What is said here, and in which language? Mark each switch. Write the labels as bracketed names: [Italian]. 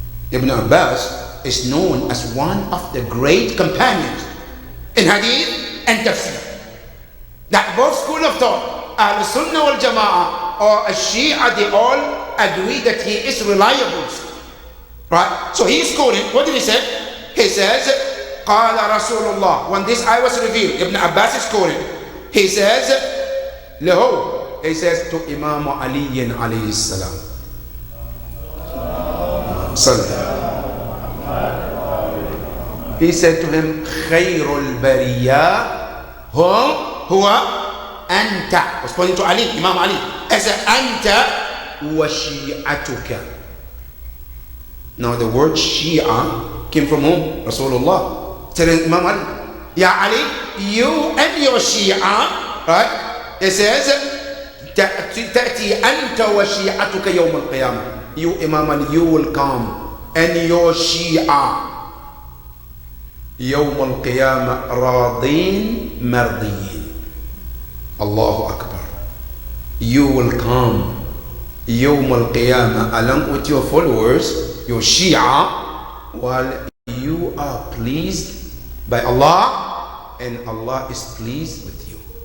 [English] Ibn Abbas is known as one of the great companions in hadith and tafsir. That both school of thought, Ahl-Sunnah wal Jama'ah or Shia, they all agree that he is reliable. Right? So he's quoting, what did he say? He says, [Arabic] قال رسول الله. [English] When this ayah was revealed, Ibn Abbas is quoting. He says, [Arabic] له. [English] He says to Imam Ali alayhi salam. He said to him, [Arabic] خير البرية هو أنت. [English] Was pointing to Ali, Imam Ali. As [Arabic] أنت وشيعتك. [English] Now the word Shia came from whom? Rasulullah. Telling Imam Ali, Ya Ali, you and your Shia, right? It says, [Arabic] تأتي أنت وشيعتك يوم القيامة. [English] You Imam Ali, you will come, and your Shia [Arabic] يوم القيامة راضين مرضيين. [English] Allahu Akbar. You will come [Arabic] يوم القيامة [English] along with your followers, your Shia, while you are pleased by Allah and Allah is pleased with you.